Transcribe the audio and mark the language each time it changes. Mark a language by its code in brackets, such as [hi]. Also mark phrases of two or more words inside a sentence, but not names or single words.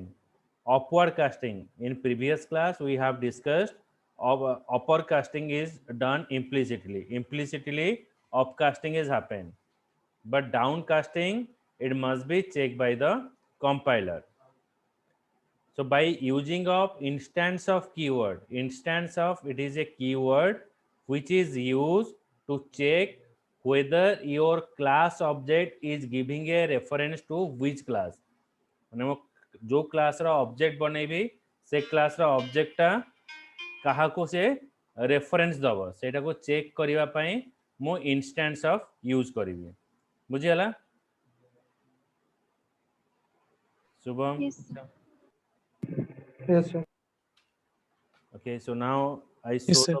[en] Upward casting, in previous class we have discussed upper casting is done implicitly upcasting is happened, but downcasting it must be checked by the compiler. So by using of instance of keyword, instance of it is a keyword which is used to check whether your class object is giving a reference to which class. [or] ମାନେ ମୁଁ ଯୋ କ୍ଲାସ ର ଅବଜେକ୍ଟ ବନେବି ସେ କ୍ଲାସ ର ଅବଜେକ୍ଟଟା କାହାକୁ ସେ ରେଫରେନ୍ସ ଦବ ସେଟାକୁ ଚେକ କରିବା ପାଇଁ ମୁଁ [en] instance of [or] ଯୁଜ କରିବି ବୁଝି ହେଲା ଶୁଭମ [en] Yes, sir. Yes, sir. okay so now I Yes, show sir.